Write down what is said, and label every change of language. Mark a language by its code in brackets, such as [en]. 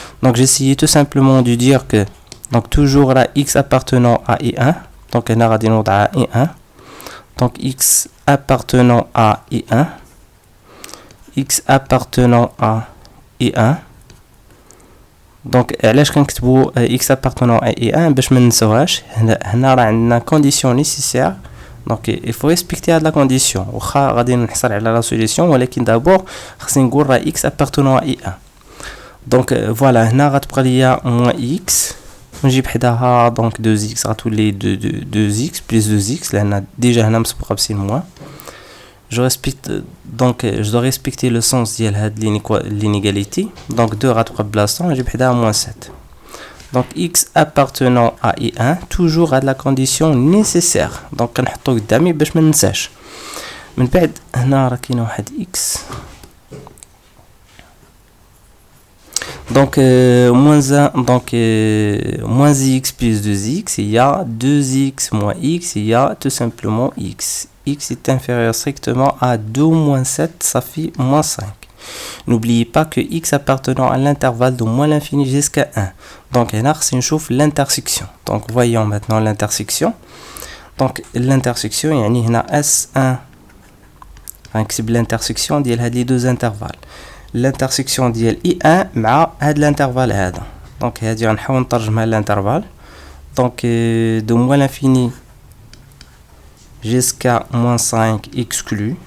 [fr] Donc, j'ai essayé tout simplement de dire que donc toujours là x appartenant à I1. Donc on a dit à I1. Donc x appartenant à I1. X appartenant à I1. [ar] Donc علاش كنكتبوا x appartenant à I1 باش ما ننساوهاش. هنا راه عندنا [fr] condition nécessaire. Donc il faut respecter la condition. [ar] واخا غادي نحصل على [fr] la solution [ar] ولكن d'abord خصني نقول راه x appartenant à I1. Donc voilà هنا غتبقى ليا moins x. نجيب حداها donc 2x غتولي 2x plus 2x لان déjà هنا مسبقه بسين moins. [fr] Je respecte donc je dois respecter le sens [ar] ديال هاد [fr] l'inégalité. [ar] Donc 2 غتبقى بلاصتها نجيب حداها moins 7. [fr] Donc x appartenant à I1 toujours à la condition nécessaire. [ar] Donc كنحطو قدامي باش ما ننساش. من بعد هنا راه كاين واحد x. [fr] Donc moins 1, donc moins x plus 2x, il y a 2x moins x, il y a tout simplement x. X est inférieur strictement à 2 moins 7, ça fait moins 5. N'oubliez pas que x appartenant à l'intervalle de moins l'infini jusqu'à 1. Donc là, c'est une chauffe l'intersection. Donc voyons maintenant l'intersection. Donc l'intersection, il y a S1. C'est l'intersection de les deux intervalles. [ar] L'intersection ديال I1 مع هاد l'intervalle هذا. Donc هادي غنحاول نترجمها l'intervalle. [fr] Donc de moins l'infini jusqu'à moins 5 exclu.